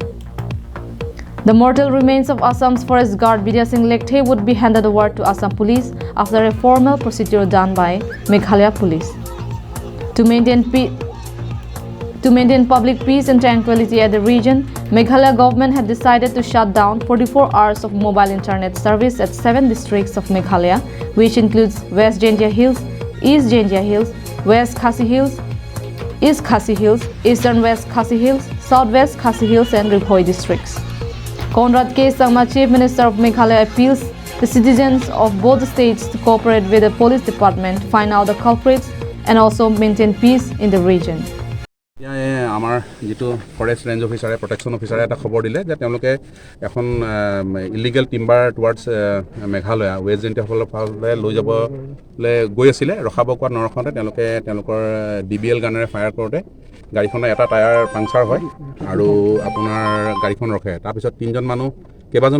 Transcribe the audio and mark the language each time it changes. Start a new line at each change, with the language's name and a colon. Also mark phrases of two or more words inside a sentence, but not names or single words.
English: The mortal remains of Assam's forest guard Bijay Singh Lekhe would be handed over to Assam police after a formal procedure done by Meghalaya police. To maintain public peace and tranquility at the region, Meghalaya government had decided to shut down 44 hours of mobile internet service at 7 districts of Meghalaya, which includes West Jangia Hills, East Jangia Hills, West Khasi Hills, East Khasi Hills, Eastern West Khasi Hills, Southwest Khasi Hills and Riphoi districts. Conrad K. Sangma, Chief Minister of Meghalaya, appeals the citizens of both states to cooperate with the police department, find out the culprits and also maintain peace in the region.
Assamese: আমাৰ যেটো
English: forest range
Assamese: অফিচাৰে প্ৰটেকশ্যন অফিচাৰে এটা খবৰ দিলে যে তেওঁলোকে এখন
English: illegal timber towards
Assamese: মেঘালয়া ৱেষ্ট জেণ্টিয়াসকলৰ ফালে লৈ যাবলৈ গৈ আছিলে ৰখাব কোৱা নৰখনতে তেওঁলোকৰ ডিবিএল গানেৰে ফায়াৰ কৰোঁতে গাড়ীখনৰ এটা
English: tyre puncture
Assamese: হয় আৰু আপোনাৰ গাড়ীখন ৰখে তাৰপিছত কেইবাজনো